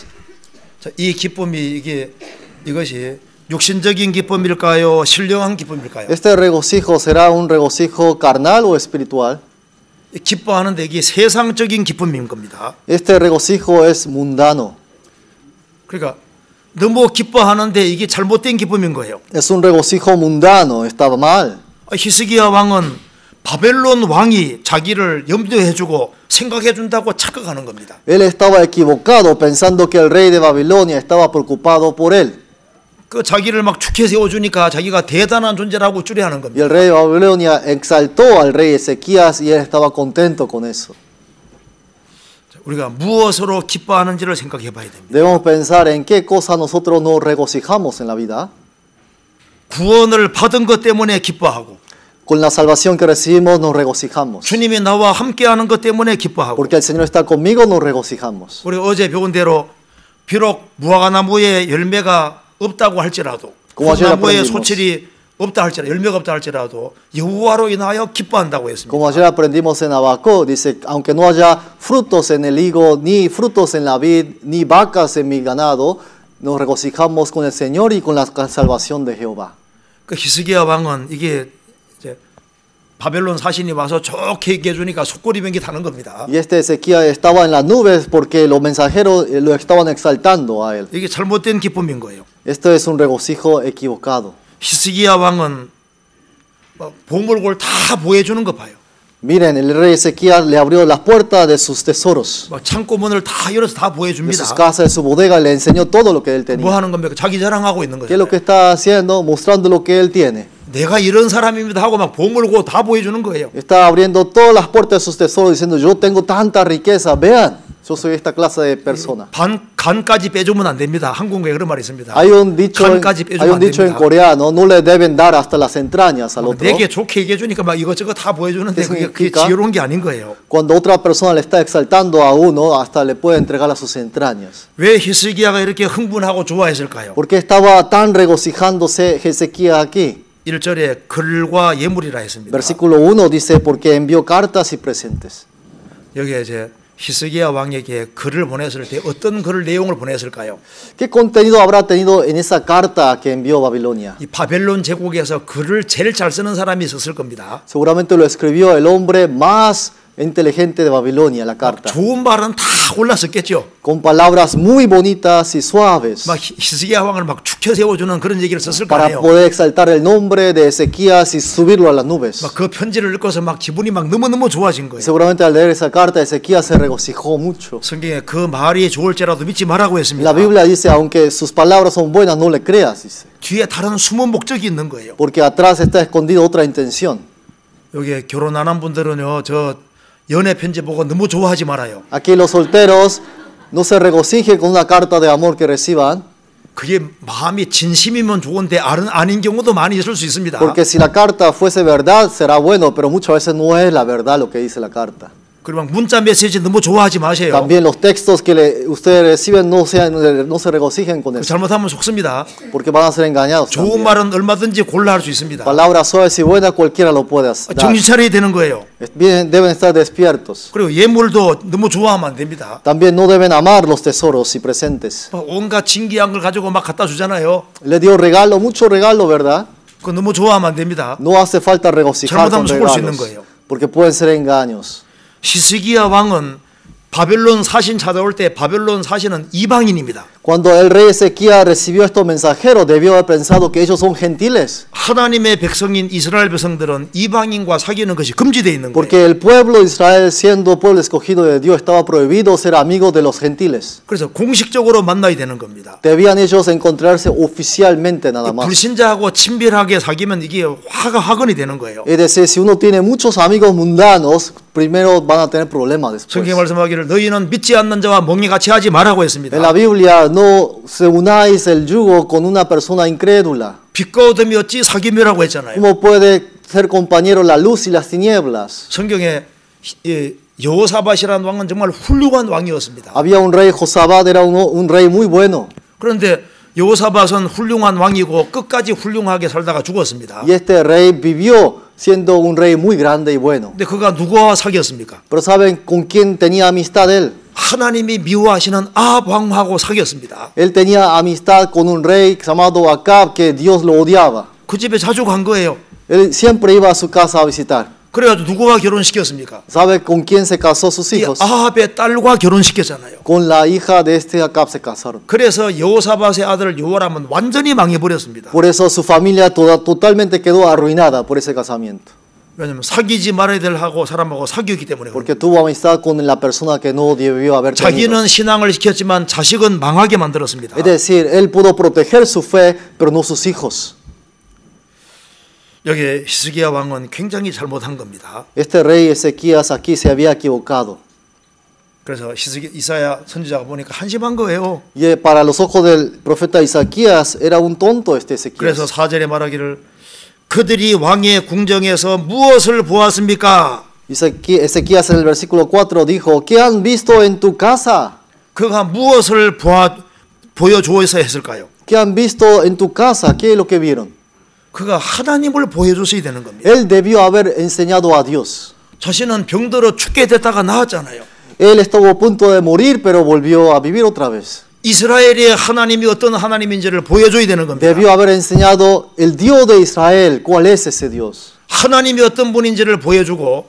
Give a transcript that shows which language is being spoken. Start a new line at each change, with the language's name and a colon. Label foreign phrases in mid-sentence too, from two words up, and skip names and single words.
Korean: 자, 이 기쁨이 이것이 육신적인 기쁨일까요? 신령한 기쁨일까요?
Spanish: ¿Este regocijo será un regocijo carnal o espiritual?
Korean: 기뻐하는데 이게 세상적인 기쁨인 겁니다.
Spanish: Este regocijo es mundano.
Korean: 그러니까 너무 기뻐하는데 이게 잘못된 기쁨인 거예요.
Spanish: Es un regocijo mundano, estaba mal.
Korean: 히스기야 왕은 바벨론 왕이 자기를 염두해주고 생각해준다고 착각하는 겁니다.
Spanish: Él estaba equivocado pensando que el rey de Babilonia estaba preocupado por él.
Korean: 그 자기를 막 축해 세워주니까 자기가 대단한 존재라고 주례하는
Spanish: Y
Korean: 겁니다.
Spanish: el rey de Babilonia exaltó al rey Ezequías y él estaba contento con eso.
Korean: 우리가 무엇으로 기뻐하는지를 생각해 봐야 됩니다.
Spanish: Debemos pensar en qué cosa nosotros nos regocijamos en la vida.
Korean: 구원을 받은 것 때문에 기뻐하고
Spanish: Con la salvación que recibimos nos regocijamos.
Korean: 주님이 나와 함께하는 것 때문에 기뻐하고
Spanish: Porque el Señor está conmigo nos regocijamos.
Korean: 우리 어제 배운 대로 비록 무화과나무에 열매가 없다고 할지라도 나무에 소출이 없다 할지라도 열매가 없다 할지라도 여호와로 인하여 기뻐한다고 했습니다.
Spanish: Como ayer aprendimos en Habacuc, dice, aunque no haya frutos en el higo, ni frutos en la vid, ni vacas en mi ganado, nos regocijamos con el Señor y con la salvación de Jehová.
Korean: 그 히스기야 왕은 이게 이제 바벨론 사신이 와서 좋게 얘기해 주니까 속꼬리병기 타는 겁니다.
Spanish: Y este Ezequiel estaba en las nubes porque los mensajeros lo estaban exaltando a él.
Korean: 이게 잘못된 기쁨인 거예요.
Spanish: Esto es un regocijo equivocado.
Korean: 히스기야 왕은 보물고를 다 보여주는 거 봐요.
Spanish: Miren, el rey Ezequiel le abrió las puertas de sus tesoros,
Korean: 창고 문을 다 열어서 다
Spanish: de
Korean: 보여줍니다.
Spanish: sus casas, de su bodega, le enseñó todo lo que él
Korean: 뭐
Spanish: tenía.
Korean: 하는 겁니까? 자기 자랑하고 있는
Spanish: ¿Qué es lo
Korean: 거죠.
Spanish: que está haciendo? Mostrando lo que él tiene.
Korean: 내가 이런 사람입니다 하고 막 보물고 다 보여주는 거예요.
Spanish: Está abriendo todas las puertas de sus tesoros diciendo, yo tengo tanta riqueza, vean, yo soy esta clase de persona.
Korean: 간까지 빼주면 안 됩니다. 한국에 그런 말이 있습니다.
Spanish: Hay un dicho
Korean: 간까지 빼주면 안
Spanish: en
Korean: 됩니다.
Spanish: coreano, no le deben dar hasta las entrañas al otro.
Korean: 내게 좋게 얘기해 주니까 막 이것저것 다 보여주는데 그게 지혜로운 게 아닌 거예요.
Spanish: Cuando otra persona le está exaltando a uno, hasta le puede entregar a sus entrañas.
Korean: 왜 히스기야가 이렇게 흥분하고 좋아했을까요?
Spanish: ¿Por qué estaba tan regocijándose Ezequías aquí?
Korean: 1절에 글과 예물이라 했습니다.
Spanish: Versículo 1 dice, porque envió cartas y presentes.
Korean: 여기에 이제 히스기야 왕에게 글을 보냈을 때 어떤 글 내용을 보냈을까요?
Spanish: ¿Qué contenido habrá tenido en esa carta que envió Babilonia?
Korean: 이 바벨론 제국에서 글을 제일 잘 쓰는 사람이 있었을 겁니다.
Spanish: Seguramente lo escribió el hombre más inteligente de Babilonia, la carta.
Korean: 좋은 말은 다 골랐었겠죠.
Spanish: Con palabras muy bonitas y suaves.
Korean: 막 히스기야 왕을 막 축혀 세워주는 그런 얘기를 썼을 거
Spanish: Para
Korean: 아니에요.
Spanish: poder exaltar el nombre de Ezequías y subirlo a las nubes.
Korean: 막 그 편지를 읽어서 막 기분이 막 너무너무 좋아진 거예요.
Spanish: Seguramente al leer esa carta, Ezequías se regocijó mucho.
Korean: 성경에 그 말이 좋을지라도 믿지 말라고 했습니다.
Spanish: La Biblia dice, aunque sus palabras son buenas, no le creas, dice.
Korean: 뒤에 다른 숨은 목적이 있는 거예요.
Spanish: Porque atrás está escondida otra intención.
Korean: 여기 결혼 안 한 분들은요, 저 연애 편지 보고 너무 좋아하지 말아요.
Spanish: Aquí los solteros no se regocijen con una carta de amor que reciban.
Korean: 그게 마음이 진심이면 좋은데 아닌 경우도 많이 있을 수 있습니다.
Spanish: Porque si la carta fuese verdad, será bueno, pero muchas veces no es la verdad lo que dice la carta.
Korean: 그리고 막 문자 메시지 너무 좋아하지 마세요.
Spanish: También los textos que ustedes reciben no se regocijen con eso,
Korean: 잘못하면 속습니다.
Spanish: porque van a ser engañados.
Korean: 좋은
Spanish: también.
Korean: 말은 얼마든지 골라 할 수 있습니다.
Spanish: Palabras suaves y buenas cualquiera lo puede hacer.
Korean: 정신 차려야 되는 거예요.
Spanish: Deben estar despiertos.
Korean: 그리고 예물도 너무 좋아하면 안 됩니다.
Spanish: También no deben amar los tesoros y presentes.
Korean: 온갖 진귀한 걸 가지고 막 갖다 주잖아요.
Spanish: Le dio regalo, mucho regalo, ¿verdad?
Korean: 그거 너무 좋아하면 안 됩니다.
Spanish: No hace falta regocijar con
Korean: 잘못하면 속을 수 있는
Spanish: regalos,
Korean: 거예요.
Spanish: porque pueden ser engaños.
Korean: 히스기야 왕은 바벨론 사신 찾아올 때 바벨론 사신은 이방인입니다.
Spanish: Cuando el rey Ezequías recibió estos mensajeros, debió haber pensado que ellos son gentiles.
Korean: 하나님의 백성인 이스라엘 백성들은 이방인과 사귀는 것이 금지되어 있는 거예요.
Spanish: Porque el pueblo de Israel, siendo pueblo escogido de Dios, estaba prohibido ser amigos de los gentiles.
Korean: 그래서 공식적으로 만나야 되는 겁니다.
Spanish: Debían ellos encontrarse oficialmente nada más.
Korean: 불신자하고 친밀하게 사귀면 이게 화근이 되는 거예요.
Spanish: Es decir, si uno tiene muchos amigos mundanos, primero van a tener problemas después.
Korean: 성경에 말씀하기를 너희는 믿지 않는 자와 멍에 같이 하지 말라고 했습니다.
Spanish: En la Biblia, no se unáis el yugo con una persona incrédula.
Korean: 빛과 어둠이 어찌 사귐이라고 했잖아요.
Spanish: ¿Cómo puede ser compañero la luz y las tinieblas?
Korean: 성경에 여호사밧이라는 왕은 정말 훌륭한 왕이었습니다.
Spanish: Había un rey, Josabad era un rey muy bueno.
Korean: 그런데 여호사밧은 훌륭한 왕이고 끝까지 훌륭하게 살다가 죽었습니다.
Spanish: Y este rey vivió siendo un rey muy grande y bueno.
Korean: 근데 그가 누구와 사귀었습니까?
Spanish: Pero ¿saben con quién tenía amistad él?
Korean: 하나님이 미워하시는 아합 왕하고 사귀었습니다.
Spanish: Él tenía amistad con un rey llamado Acab, que Dios lo odiaba.
Korean: 그 집에 자주 간 거예요.
Spanish: Él siempre iba a su casa a visitar.
Korean: 그래가지고 누구와 결혼시켰습니까?
Spanish: ¿Sabe con quién se casó sus
Korean: 이
Spanish: hijos?
Korean: 아합의 딸과 결혼시켰잖아요.
Spanish: Con la hija de este Acab se casaron.
Korean: 그래서 여호사밧의 아들 여호람은 완전히 망해버렸습니다.
Spanish: Por eso su familia totalmente quedó arruinada por ese casamiento.
Korean: 왜냐하면 사귀지 말아야 될 하고 사람하고 사귀었기 때문에.
Spanish: Porque tuvo amistad con la persona que no debió haber tenido.
Korean: 자기는 신앙을 지켰지만 자식은 망하게 만들었습니다.
Spanish: Es decir, él pudo proteger su fe, pero no sus hijos.
Korean: 여기 히스기야 왕은 굉장히 잘못한 겁니다.
Spanish: Este rey Ezequías aquí se había equivocado.
Korean: 그래서 이사야 선지자가 보니까 한심한 거예요.
Spanish: Y para los ojos del profeta Isaías era un tonto este
Korean: 그래서
Spanish: Ezequías.
Korean: 4절에 말하기를 그들이 왕의 궁정에서 무엇을 보았습니까?
Spanish: Ezequías en el versículo 4 dijo, ¿qué han visto en tu casa?
Korean: 그가 무엇을 보여주어서 했을까요?
Spanish: ¿Qué han visto en tu casa? ¿Qué es lo que vieron?
Korean: 그가 하나님을 보여줬어야 되는 겁니다.
Spanish: Él debió haber enseñado a Dios.
Korean: 자신은 병들어 죽게 됐다가 나았잖아요.
Spanish: Él estuvo a punto de morir, pero volvió a vivir otra vez.
Korean: 이스라엘의 하나님이 어떤 하나님인지를 보여줘야 되는 겁니다.
Spanish: Debió haber enseñado el Dios de Israel, cuál es ese Dios.
Korean: 하나님이 어떤 분인지를 보여주고